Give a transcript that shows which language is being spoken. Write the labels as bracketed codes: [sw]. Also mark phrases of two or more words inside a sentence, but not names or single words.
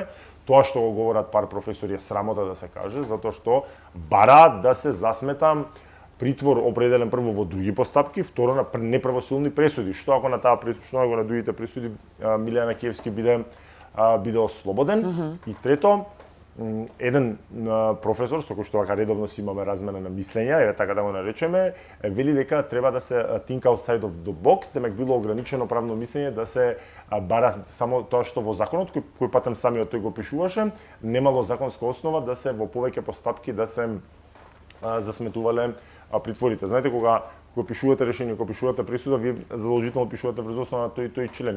[mk] Тоа што го говорат пар професори е срамота да се каже, затоа што бараат да се засметам притвор определен прво во други постапки, второ на неправосилни пресуди. Што ако на таа пресуда, ако на другите пресуди Миле Јанакиевски биде ослободен, и трето еден професор со кој што вака редовно си имаме размена на мислења, еве така да го наречеме, вели дека треба да се [en] think outside of the box, [mk] демек било ограничено правно мислење да се бара само тоа што во законот кој патем самиот тој го пишуваше, немало законска основа да се во повеќе постапки да се засметувале притворите. Знаете кога пишувате решение, кога пишувате пресуда, вие задолжително пишувате врз основа на тој член.